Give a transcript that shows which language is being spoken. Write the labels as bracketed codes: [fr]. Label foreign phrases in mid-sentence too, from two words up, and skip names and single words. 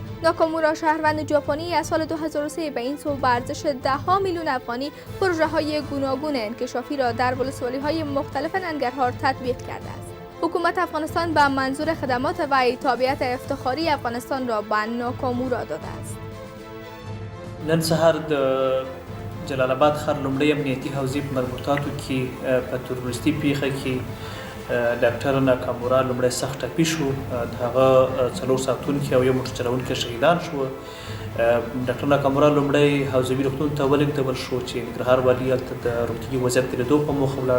[fa] ناکامورا شهروند ژاپنی از سال 2003 به این سو به ارزش 10 میلیون افغانی پروژه‌های گوناگون انکشافی را در ولسوالی‌های مختلف ننگرهار تطبیق کرده است. حکومت افغانستان به منظور خدمات وی تابعیت افتخاری افغانستان را به ناکامورا داده است. [ps] نن سهار د جلال آباد ښار لومړی امنیتي حوزې په مربوطاتو کې په تروریستي پیښه کې ډاکټر ناکامورا لومړی سخت ټپي شو. د هغه 4 ساعتونکي او یو موټر چلونکی شهیدان شو. ډاکټر ناکامورا لومړی حوزوي روغتون ته ولېږدول شو چې ننګرهار والي هلته د روغتیایي وضعیت د لیدو په موخه ولاړ.